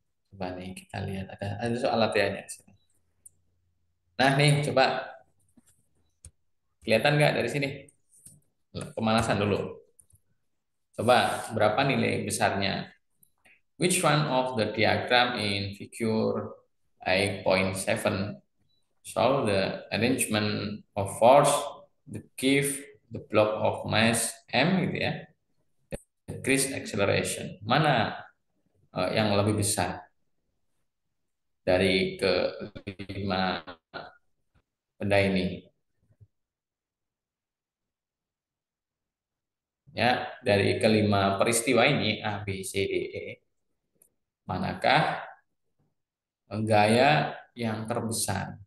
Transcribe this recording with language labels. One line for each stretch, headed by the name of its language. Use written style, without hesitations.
Indonesian: Coba nih kita lihat ada soal latihannya. Nah, nih coba kelihatan nggak dari sini? Pemanasan dulu. Coba berapa nilai besarnya?
English: Which one of the diagram in figure 8.7 show the arrangement of force that give the block of mass m
Indonesian: gitu ya,
English: decrease acceleration.
Indonesian: Mana yang lebih besar dari kelima benda ini? Ya, dari kelima peristiwa ini A, B, C, D, E, manakah gaya yang terbesar?